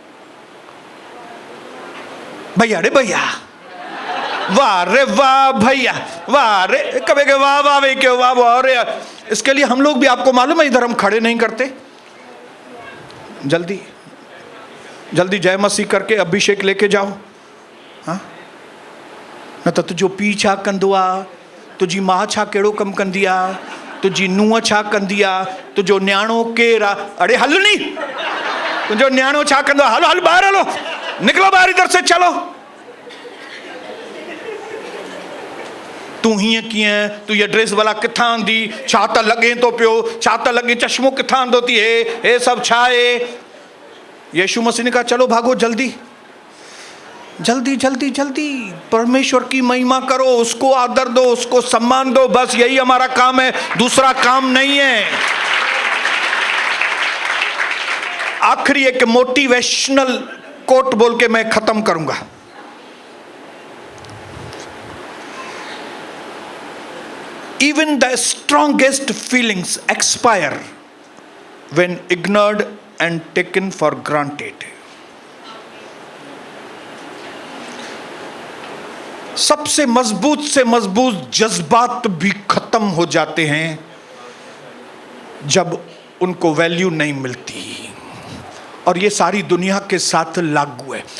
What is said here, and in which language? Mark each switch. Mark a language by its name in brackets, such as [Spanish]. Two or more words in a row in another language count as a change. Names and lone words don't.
[Hindi] भैया रे भैया, वाह रे वाह भैया, वाह रे, कभी के वाह वाह भाई क्यों वाह वाह रे। इसके लिए हम लोग भी, आपको मालूम है, इधर हम खड़े नहीं करते, जल्दी जय मसीह करके अभिषेक लेके जाओ। [Sindhi] हाँ न तो तुझो पी छा कंदो आ, तुझी मां छा कहिड़ो कमु कंदी आहे, तुझी नुंहुं छा कंदी आहे, तुझो न्याणो केरु आहे। अरे हल नी, तुझो न्याणो छा कंदो आहे, हलो ॿाहिरि हलो, निकलो ॿाहिरि, [Hindi] इधर से चलो। [Sindhi] तू हीअं कीअं, तू ये ड्रेस भला किथां आंदी, छा त लॻे थो पियो, छा त लॻे, चश्मो किथां आंदो थी, हे सभु छा आहे? [Hindi] यीशु मसीह ने कहा चलो भागो, जल्दी परमेश्वर की महिमा करो, उसको आदर दो, उसको सम्मान दो, बस यही हमारा काम है, दूसरा काम नहीं है। आखिरी एक मोटिवेशनल कोट बोल के मैं खत्म करूंगा। [English] Even the strongest feelings expire when ignored and taken for granted. [Hindi] सबसे मजबूत से मजबूत जज्बात भी खत्म हो जाते हैं जब उनको वैल्यू नहीं मिलती। और ये सारी दुनिया के साथ लागू है।